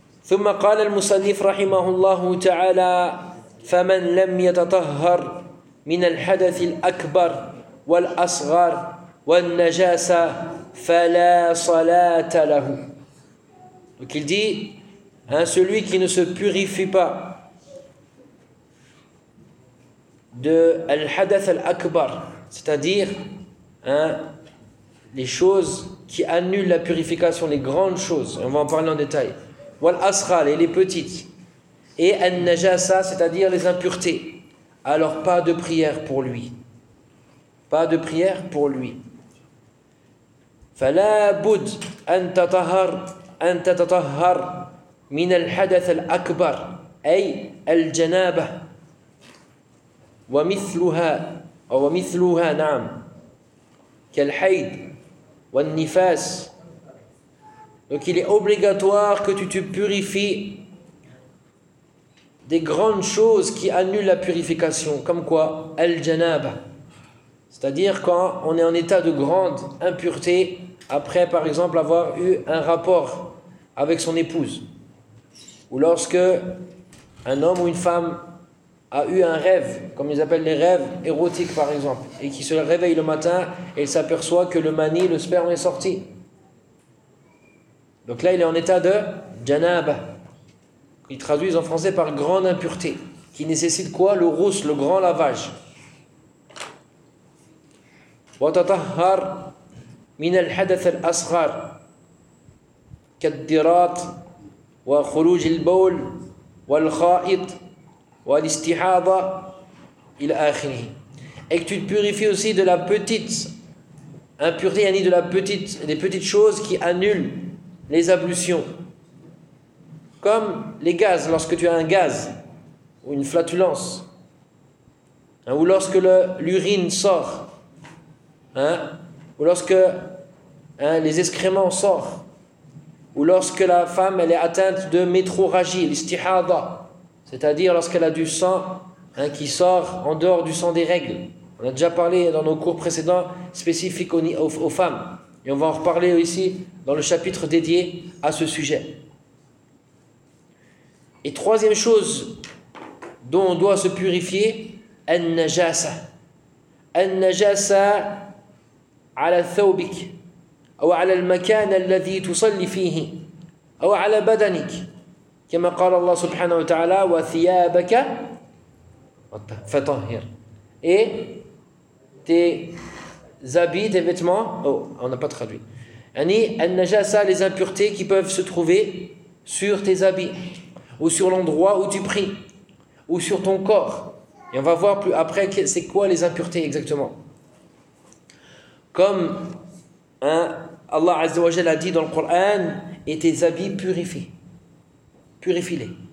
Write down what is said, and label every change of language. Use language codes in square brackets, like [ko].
[ar] ثم قال المصنف رحمه الله تعالى فمن لم يتطهر من الحدث الأكبر والأصغر والنجاسة فلا صلاة له. [fr] Donc il dit, celui qui ne se purifie pas de al-hadath al-akbar, c'est-à-dire les choses qui annulent la purification, les grandes choses, on va en parler en détail, wal-asral, et les petites, et al-najasa, c'est-à-dire les impuretés, alors pas de prière pour lui. Pas de prière pour lui. [ar] فلا بد أن تطهر أن تتطهر من الحدث الأكبر أي الجنابة ومثلها أو مثلها نعم كالحيض والنفاس. [fr] Donc il est obligatoire que tu te purifies des grandes choses qui annulent la purification, comme quoi al-janaba, c'est-à-dire quand on est en état de grande impureté après par exemple avoir eu un rapport avec son épouse, ou lorsque un homme ou une femme a eu un rêve, comme ils appellent les rêves érotiques par exemple, et qui se réveille le matin et s'aperçoit que le mani, le sperme est sorti. Donc là il est en état de janaba, qu'ils traduisent en français par grande impureté, qui nécessite quoi ? Le rousse, le grand lavage. [ar] وَتَطَهَّرْ مِنَ الْحَدَثَ الْأَصْغَرْ كَالدِّرَاتْ وخروج البول والخائط والاستحاضة إلى آخره. [fr] Et que tu te purifies aussi de la petite impureté, yani de la petite, des petites choses qui annulent les ablutions, comme les gaz, lorsque tu as un gaz ou une flatulence, ou lorsque l'urine sort, ou lorsque les excréments sortent, ou lorsque la femme elle est atteinte de métrorragie, l'istihada, c'est-à-dire lorsqu'elle a du sang qui sort en dehors du sang des règles. On a déjà parlé dans nos cours précédents spécifiques aux femmes, et on va en reparler ici dans le chapitre dédié à ce sujet. Et troisième chose dont on doit se purifier, an-najasa. [ar] An-najasa ala thawbik أو على المكان الذي تصلي فيه أو على بدنك كما قال الله سبحانه وتعالى وثيابك فطهر. [fr] Et tes habits, des vêtements. Oh, on n'a pas traduit. Ani an-najasa, les impuretés qui peuvent se trouver sur tes habits, ou sur l'endroit où tu pries, ou sur ton corps. Et on va voir plus après c'est quoi les impuretés exactement. Comme hein, Allah Azza wa Jal a dit dans le Coran, et tes habits purifiés, purifie-les.